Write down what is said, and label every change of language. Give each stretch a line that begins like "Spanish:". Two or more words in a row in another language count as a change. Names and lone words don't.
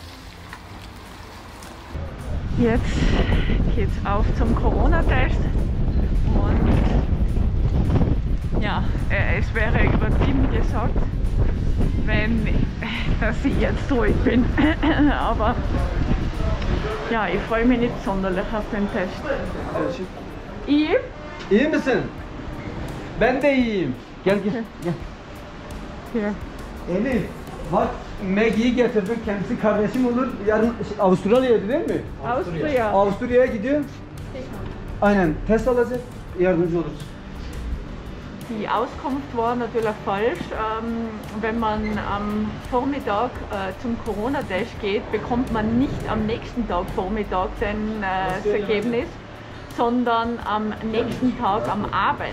German: Jetzt geht's auf zum Corona-Test und ja, es wäre übertrieben gesagt, dass ich jetzt ruhig bin, aber ja, ich freue mich nicht sonderlich auf den Test.
Turkish: İyi? İyi misin? Ben de iyiyim. Gel gel. Gel. Elif, bak Maggie'yi getirdim. Kendisi kardeşim olur. Yarın Avustralya'ya değil mi? Avusturya'ya gidiyor. Aynen. Test alacak. Yardımcı oluruz.
German: Die Auskunft war natürlich falsch. Wenn man am Vormittag zum Corona-Test geht, bekommt man nicht am nächsten Tag Vormittag das Ergebnis, sondern am nächsten Tag am Abend.